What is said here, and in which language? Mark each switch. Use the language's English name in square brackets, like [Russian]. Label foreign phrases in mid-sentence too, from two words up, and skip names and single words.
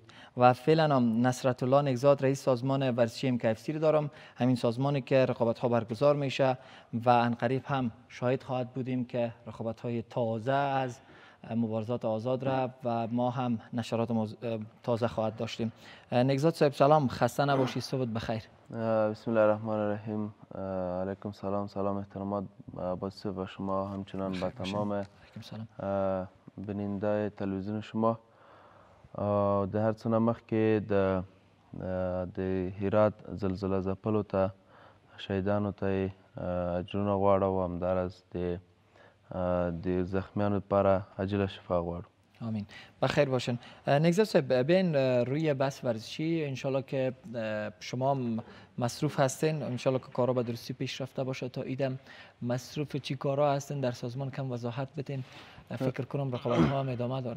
[Persian] و فعلا هم نصرت الله نگزاد رئیس سازمان ورزشی MKFC رو دارم، همین سازمانی که رقابت‌ها برگزار میشه و عنقریب هم شاهد خواهد بودیم که رقابت‌های تازه از مبارزات آزاد را و ما هم نشرات تازه خواهد داشتیم. نگزاد صاحب سلام، خسته نباشی، صبحت بخیر. [Arabic] بسم الله الرحمن الرحیم. علیکم سلام [Persian] احترامات با شما، همچنان با تمام بیننده تلویزیون شما. [Pashto] در هر څه مخ کې د هرات زلزله ځپلو ته شهیدانو ته اجرونه غواړو و همداراز د زخمیانو لپاره عاجله شفا غواړو. [Persian] آمین. بخیر باشین. نگذار صاحب، بین روی بحث ورزشی انشالله که شما مصروف هستین، انشالله که کارا به درستی پیش رفته باشه. تا ایدم مصروف چی کارا هستین در سازمان کم وضاحت بدین؟ فکر کنم رقابت ها هم ادامه داره.